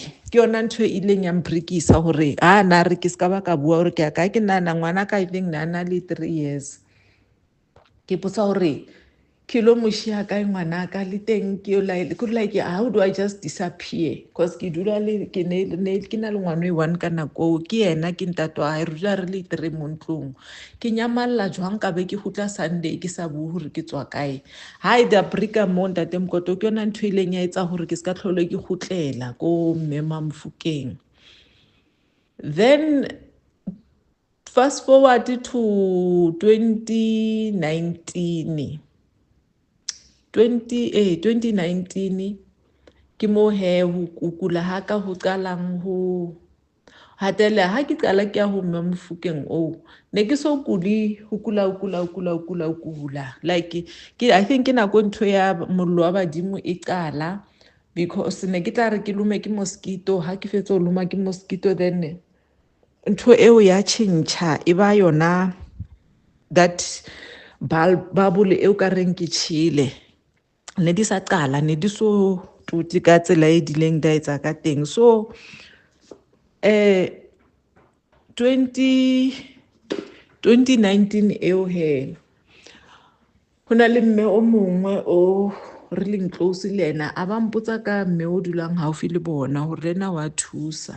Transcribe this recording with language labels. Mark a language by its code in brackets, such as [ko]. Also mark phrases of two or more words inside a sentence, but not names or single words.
[st] Ke yona ntho e ileng ya mprikisa hore na re ke ska ba ka bua hore ke a kae. Ke nana ngwana ka [en] I think [st] nana le 3 years, ke potsa hore ke lo moshia kae ngwana ka le teng, ke [en] like how do I just disappear, because [st] ke dula le ke na le ngwana one ka nako, ke yena ke ntate wa hae, re dula re le 3 mo ntlong. Ke nyamalla jwang ka be ke gutla Sunday ke sa bue hore ke tswa kae. Da brika mo ntate Mkoto, ke yona ntho ileng ya etsa hore ke ska tlhole ke gutlela ko mme Mamfokeng. [en] Then fast forward to 2019 [st] ke mo he ho kula ha ka ho qalang ho hatela, ha ke qala ke ya ho mme Mofokeng ne ke so kuli ho kula, [en] like I think [st] ke nako ntho ya mollo wa badimo e qala, because ne ke tla re ke lume ke mosquito, ha ke fetsa ho luma ke mosquito, then ntho eo ya tjhentjha e ba yona [en] that bubble [st] eo ka reng ke tjhele, ne di sa qala, ne di so tuti ka tsela e dileng da etsa ka teng. So 2019 eo he ho na le mme o mongwe o re leng close le ena, a ba mpotsa ka mme o dulang haufi le bona hore lena wa thusa.